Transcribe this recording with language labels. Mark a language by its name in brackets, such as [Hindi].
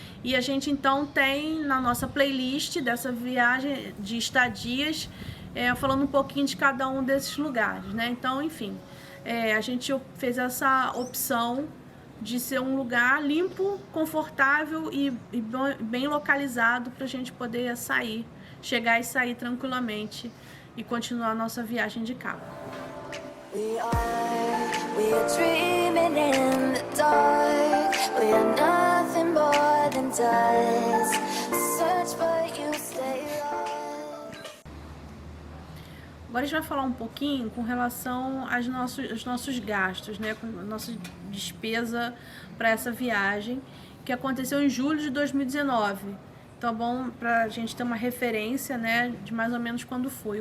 [Portuguese] E a gente, então, tem na nossa playlist dessa viagem de estadias, falando um pouquinho de cada um desses lugares, né? Então, enfim, a gente fez essa opção de ser um lugar limpo, confortável e bem localizado para a gente poder chegar e sair tranquilamente e continuar a nossa viagem de carro. [English] We are dreaming in the dark. We are nothing more than dust. Search but you stay lost. [Portuguese] Agora a gente vai falar um pouquinho com relação aos nossos gastos, né, com a nossa despesa para essa viagem, que aconteceu em julho de 2019. Então é bom para a gente ter uma referência, né, de mais ou menos quando foi.